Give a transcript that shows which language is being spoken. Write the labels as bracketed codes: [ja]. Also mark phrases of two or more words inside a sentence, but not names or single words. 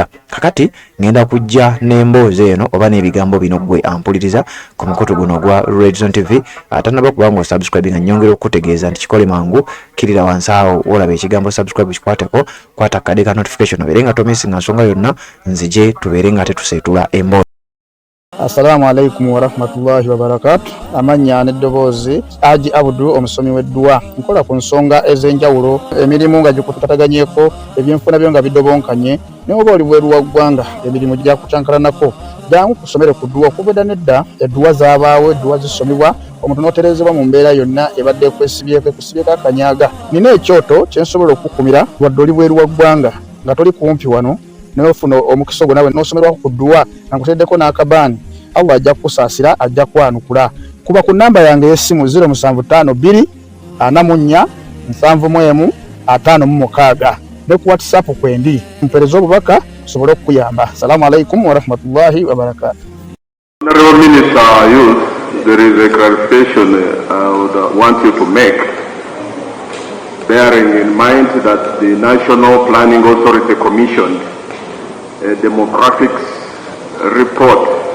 [lg] Kakati ngenda kujja n'emboozi eno oba n'ebigambo bino gwe ampuliriza ku mukutu guno ogwa Redzone TV. Atanaba kubanga osubscribe nga nnyongera okutegeeza nti kikole mangu kirira wansi awo olaba ekigambo subscribe kikwateko, kwata kade ka notification obeere nga tomisinga nsonga yonna nzije tubeere nga tetuseetula emboozi. [ar] السلام عليكم ورحمة الله وبركاته. [lg] Amanya n'eddoboozi Haji Abdul omusomi w'edduwa. Nkola ku nsonga ez'enjawulo, emirimu nga gikutataganyeko, ebyenfuna byo nga bidobonkanye, ne oba oli bweru wa ggwanga emirimu gya kucankalanako jangu kusomere ku dduwa okubeda nedda edduwa zaabaawo edduwa zisomebwa omuntu n'oterezebwa mu mbeera yonna ebadde ekusibyeko akanyaga. Nina ekyoto kye nsobola okukumira wadde oli bweru wa ggwanga nga toli kumpi wano n'ofuna omukisa ogwo nawe n'osomerwako ku dduwa nga nkuteddeko n'akabaani. Allah ajja kukusaasira, ajja kwanukula. Kuba ku nnamba yange y'essimu 0752 44 71 56 ne ku WhatsApp kwendi mpereza obubaka sobole okuyamba. [ar] السلام عليكم ورحمة الله وبركاته. [en] Honorable Minister Youth, there is a clarification I would want you to make, bearing in mind that the National Planning Authority commissioned a demographics report,